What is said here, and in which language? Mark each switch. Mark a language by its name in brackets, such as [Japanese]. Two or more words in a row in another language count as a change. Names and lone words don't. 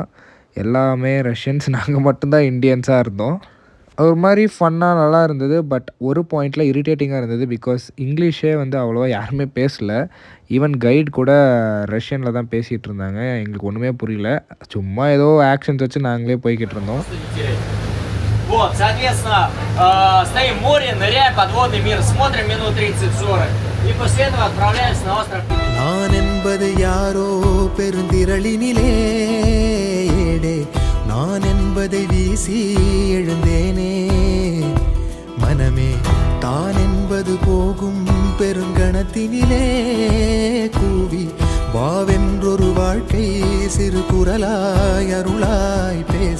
[Tamil] எல்லாமே ரஷ்யன்ஸ், நாங்கள் மட்டும்தான் இந்தியன்ஸாக இருந்தோம். ஒரு மாதிரி ஃபன்னாக நல்லா இருந்தது. பட் ஒரு பாயிண்டில் இரிட்டேட்டிங்காக இருந்தது. [English] because English [Tamil] வந்து அவ்வளோவா யாருமே பேசலை. [English] even guide [Tamil] கூட ரஷ்யனில் தான் பேசிகிட்டு இருந்தாங்க. எங்களுக்கு ஒன்றுமே புரியல. சும்மா ஏதோ ஆக்ஷன்ஸ் வச்சு நாங்களே போய்கிட்டு இருந்தோம். [Russian] Вот, соответственно, стоим в море, ныряем, подводный мир, смотрим минут 30-40. И после этого отправляемся на остров. [Tamil] நான் என்பது யாரோ பெருந்திரளினிலே ஏடே, நான் என்பதை வீசி எழுந்தேனே மனமே, தான் என்பது போகும் பெருங்கணத்தினிலே கூவி வாவென்றொரு வாழ்க்கை சிறு குரலாய் அருளாய் பேச,